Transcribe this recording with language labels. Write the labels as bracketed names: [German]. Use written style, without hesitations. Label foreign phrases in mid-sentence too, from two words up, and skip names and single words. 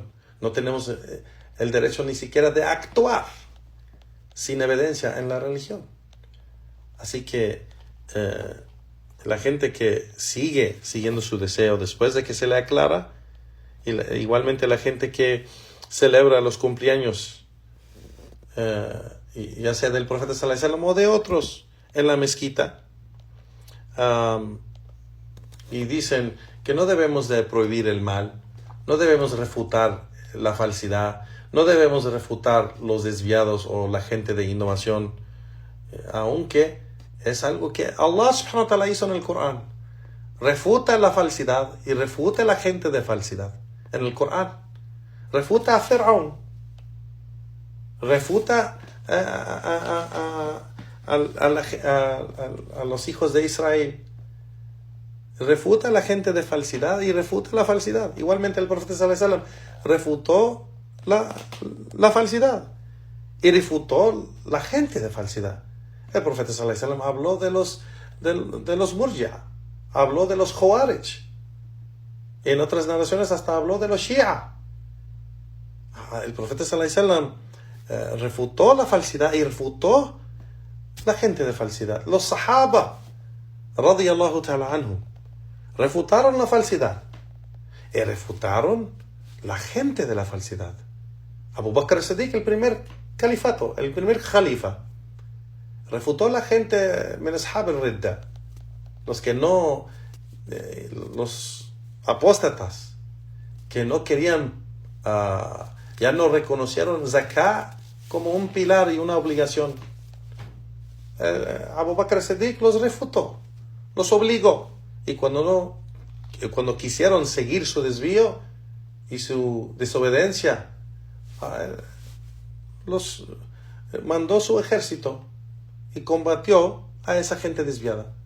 [Spanish] No tenemos el derecho ni siquiera de actuar sin evidencia en la religión. Así que la gente que sigue siguiendo su deseo después de que se le aclara, y igualmente la gente que celebra los cumpleaños, ya sea del profeta [Arabic] صلى الله عليه وسلم [Spanish] o de otros en la mezquita, y dicen que no debemos de prohibir el mal, no debemos refutar la falsidad, no debemos refutar los desviados o la gente de innovación, aunque es algo que Allah [Arabic] سبحانه وتعالى [Spanish] hizo en el Corán. Refuta la falsidad y refuta la gente de falsidad en el Corán. Refuta a Firaun, refuta a los hijos de Israel, refuta a la gente de falsidad y refuta la falsidad. Igualmente el profeta [Arabic] صلى الله عليه وسلم [Spanish] refutó la falsidad y refutó la gente de falsidad. El profeta [Arabic] صلى الله عليه وسلم [Spanish] habló de los murji'a, habló de los Khawarij, en otras narraciones hasta habló de los Shia. El profeta [Arabic] صلى الله عليه وسلم [Spanish] refutó la falsidad y refutó la gente de falsidad. Los Sahaba [Arabic] رضي الله تعالى عنهم [Spanish] refutaron la falsidad y refutaron la gente de la falsidad. Abu Bakr as-Siddiq, el primer califato, el primer califa, refutó la gente [Arabic] من أصحاب الردة, [Spanish] los que no, los apóstatas que no querían, ya no reconocieron zakat como un pilar y una obligación. Abu Bakr as-Siddiq los refutó, los obligó, y cuando quisieron seguir su desvío y su desobediencia, los mandó su ejército y combatió a esa gente desviada.